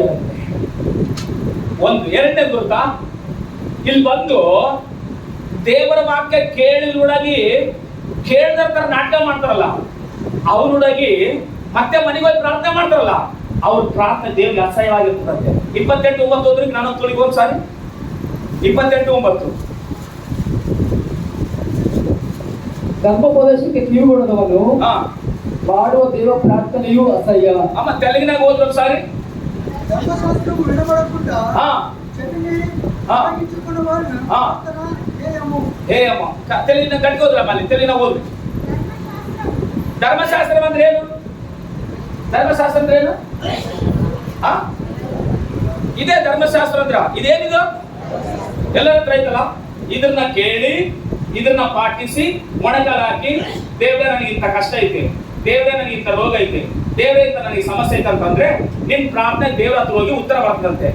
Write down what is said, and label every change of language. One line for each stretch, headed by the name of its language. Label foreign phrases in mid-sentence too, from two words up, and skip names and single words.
Kannada: ಒಂದು ಎರಡನೇ ಗೊತ್ತಾ, ಇಲ್ಲಿ ಬಂದು ದೇವರ ವಾಕ್ಯ ಕೇಳಿದೊಳಗಿ ಕೇಳಿದ ತರ ನಾಟಕ ಮಾಡ್ತಾರಲ್ಲ, ಅವ್ರೊಳಗಿ ಮತ್ತೆ ಮನೆಗೆ ಹೋಗಿ ಪ್ರಾರ್ಥನೆ ಮಾಡ್ತಾರಲ್ಲ, ಅವ್ರ ಪ್ರಾರ್ಥನೆ ದೇವರಿಗೆ ಅಸಹ್ಯವಾಗಿರ್ತದಂತೆ. 28:9 ಹೋದ್ರೆ ನಾನು ತೊಳಿಗೆ ಒಂದ್ಸಾರಿ 28:9. ಧರ್ಮೋಪದೇಶಕ್ಕೆ ಕಿವಿಗೊಡದವನು ಮಾಡುವ ದೇವ ಪ್ರಾರ್ಥನೆಯೂ ಅಸಹ್ಯ. ಅಮ್ಮ ತೆಲುಗಿನಾಗ ಹೋದ್ರು ಒಂದ್ಸಾರಿ.
Telugu: ధర్మశాస్త్రము వినబడకుండా ಹಾ చెవిని ఆ. ఆగించుకున్న వారిని ఆ. ప్రార్థన హేయము.
Kannada: ಹೇ ಅಮ್ಮ ತೆಲುಗಿನ ಕಟ್ಕೋದ್ರಮ್ಮ ಅಲ್ಲಿ, ತೆಲುಗಿನ ಓದ್ರಿ. ಧರ್ಮಶಾಸ್ತ್ರ ಅಂದ್ರೆ ಏನು? ಧರ್ಮಶಾಸ್ತ್ರ ಅಂದ್ರೆ ಏನು? ಆ ಇದೇ ಧರ್ಮಶಾಸ್ತ್ರ ಅಂದ್ರ ಇದೇನಿದು? ಎಲ್ಲರ ಹತ್ರ ಐತಲ್ಲ. ಇದನ್ನ ಕೇಳಿ ಇದನ್ನ ಪಾಟಿಸಿ ಮೊಣಕಾಲ ಹಾಕಿ, ದೇವ್ರೆ ನನಗೆ ಇಂಥ ಕಷ್ಟ ಐತೆ, ದೇವ್ರೆ ನನಗೆ ಇಂಥ ರೋಗ ಐತೆ, ದೇವ್ರೆ ಇಂಥ ನನಗೆ ಸಮಸ್ಯೆ ಐತೆ ಅಂತಂದ್ರೆ ನಿನ್ ಪ್ರಾರ್ಥನೆ ದೇವ್ರ ಹತ್ರ ಹೋಗಿ ಉತ್ತರ ಬರ್ತದಂತೆ.